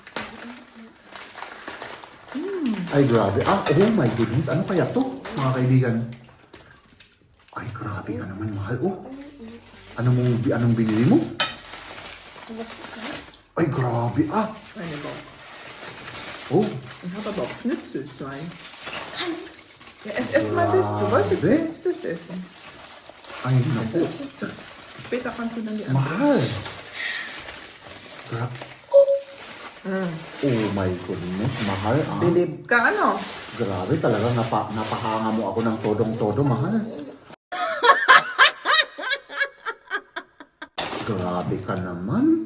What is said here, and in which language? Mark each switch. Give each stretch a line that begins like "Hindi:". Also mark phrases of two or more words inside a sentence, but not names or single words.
Filipino: Ay, grabe.
English: Ah, oh my goodness.
Filipino: Ano kaya to, mga kaibigan? Ay, grabe ka naman, mahal. Oh. Anong binili mo? Ay, grabe. Ah. Ano ba? Oh.
German: Ich habe aber auch Schnitzel sein. Ja, ess mal das. Du wolltest
Filipino: Grabe.
German: jetzt das essen.
Filipino: Ay, naku.
German: Später kannst du dann die andere.
Filipino: Mahal. Grabe.
English: Oh my goodness,
Filipino: mahal. Ah. Bilib ka, ano? Grabe talaga. Napahanga mo ako ng todong-todo, mahal. Grabe ka naman.